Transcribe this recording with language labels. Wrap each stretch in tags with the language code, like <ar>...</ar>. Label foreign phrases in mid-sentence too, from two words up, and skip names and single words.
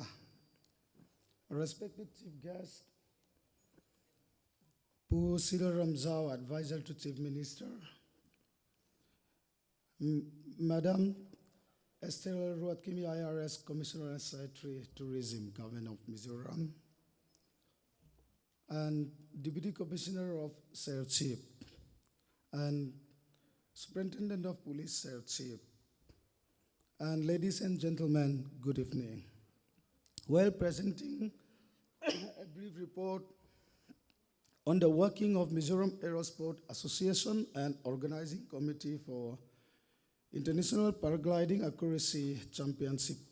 <en>Respected Chief Guest, Pu Mizoram Zhao, Advisor to Chief Minister, Madam Esther Ruatkimi, IRS Commissioner and Secretary Tourism, Government of Mizoram, and Deputy Commissioner of SERCHHIP, and Superintendent of Police, SERCHHIP, and ladies and gentlemen, good evening. While presenting a brief report on the working of Mizoram Aerosport Association and Organizing Committee for International Paragliding Accuracy Championship</en>